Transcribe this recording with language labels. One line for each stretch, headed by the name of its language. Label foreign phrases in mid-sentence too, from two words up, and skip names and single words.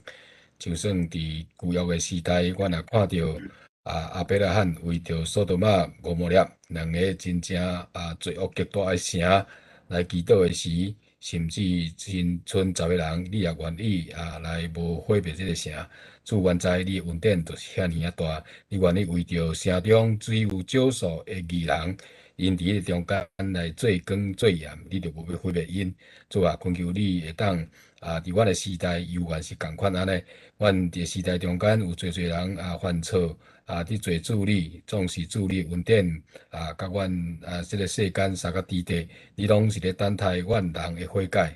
Min Nan Chinese: 就算伫旧约的时代，阮也看到亚伯拉罕为着索多玛、俄摩列两个真正罪恶极大的城来祈祷的时，甚至真剩10个人，你也愿意来无毁灭这个城。主原知你的恩典就是遐尼啊大，你愿意为着城中只有少数的义人。因伫迄中间来做光做盐，你就无要毁灭因。主啊，恳求你会当伫阮的时代，犹原是共款安尼。阮伫时代中间有侪人犯错伫罪主你，总是主你恩典甲阮即个世间三个地地，你拢是咧等待阮人的悔改。